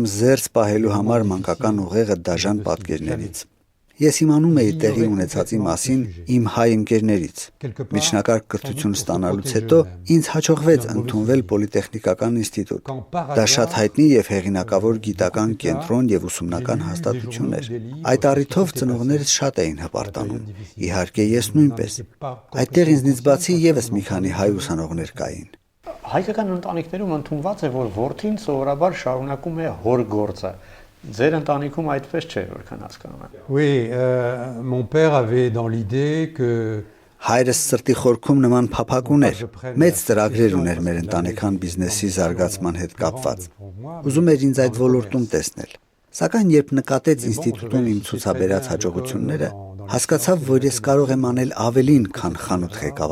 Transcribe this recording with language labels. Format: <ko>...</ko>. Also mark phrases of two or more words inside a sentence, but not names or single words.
<hy>զերծ պահելու համար մանկական ուղեղը դաժան պատկերներից։ Ես իմանում էի տեղի ունեցածի մասին իմ հայ ընկերներից։ Միջնակարգ կրթություն ստանալուց հետո ինձ հաջողվեց ընդունվել Պոլիտեխնիկական ինստիտուտ։ Դա շատ հայտնի եւ հեղինակավոր գիտական կենտրոն եւ ուսումնական հաստատություն էր։ Այդ առիթով ծնողներս շատ էին հպարտանում։ Իհարկե ես նույնպես։ Այդտեղ ինձնից բացի եւս մի քանի հայ ուսանողներ կային։ Հայկական ընտանիքներում ընդունված է, որ որդին սովորաբար շարունակում է հոր գործը։ Ձեր ընտանիքում այդպես չէ, որքան հասկանում եմ։</hy> <fr>Oui, mon père avait dans l'idée que</fr> <hy>Հայրս սրտի խորքում նման փափակ ուներ։ Մեծ ծրագրեր ուներ մեր ընտանեկան բիզնեսի զարգացման հետ կապված։ Ուզում էր ինձ այդ ոլորտում տեսնել։ Սակայն երբ նկատեց ինստիտուտում իմ ցուցաբերած հաջողությունները, հասկացավ, որ ես կարող եմ անել ավելին, քան խանութ ղեկավարելն</hy>